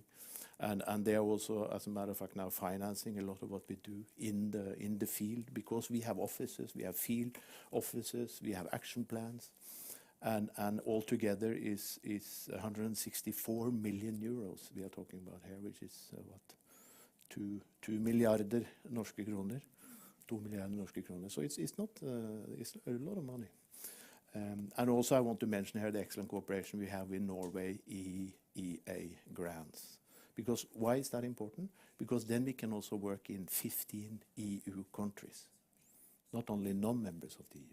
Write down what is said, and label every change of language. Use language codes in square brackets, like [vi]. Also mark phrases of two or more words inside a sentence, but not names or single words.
[en] And they are also, as a matter of fact, now financing a lot of what we do in the field, because we have offices, we have field offices, we have action plans, and altogether is 164 million euros we are talking about here, which is what, 2 [no] milliarder norske kroner, [en] 2 [no] milliarder norske kroner. [en] So it's not it's a lot of money. And also I want to mention here the excellent cooperation we have with Norway EEA grants. Because why is that important? Because then we can also work in 15 EU countries, not only non-members of the EU.